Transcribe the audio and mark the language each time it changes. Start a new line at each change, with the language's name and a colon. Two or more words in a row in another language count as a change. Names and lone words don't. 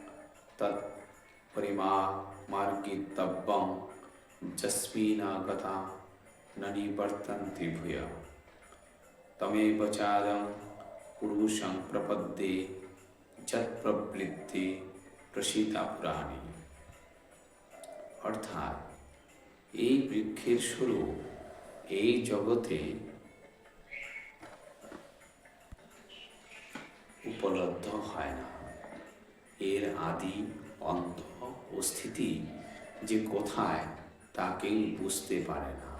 Sanskrit: তৎপরিমার্গিতব্যং যস্মিনাগতা ন নিবর্তন্তে ভূয়ঃ তমেব চাদং পুরুষং প্রপদ্যে যৎপ্রবৃত্তি প্রসীতা পুরাণে।
Bangla: অর্থাৎ এই বৃক্ষের স্বরূপ এই জগতে উপলব্ধ হয় না। এর আদি অন্ত ও স্থিতি যে কোথায় তা কেউ বুঝতে পারে না।